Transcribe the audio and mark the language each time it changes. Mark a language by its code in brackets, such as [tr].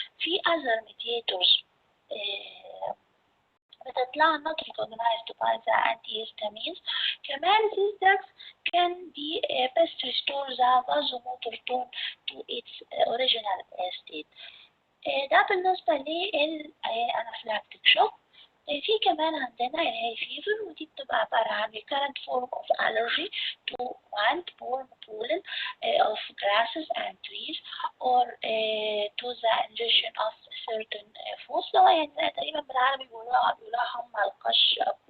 [en] في other mediators بتطلع not recognized by the antihistamines. كمان these drugs can be best restore the vasomotor tone to its original state. [ar] ده بالنسبة للأنافلاكتيك شوك. في كمان عندنا الهاي فيفر ودي بتبقى عبارة عن [en] recurrent form of allergy to wind-borne pollen of grasses and trees or to the ingestion of certain foods. [ar] لو يعني تقريبا بالعربي بيقولوها حمى القش.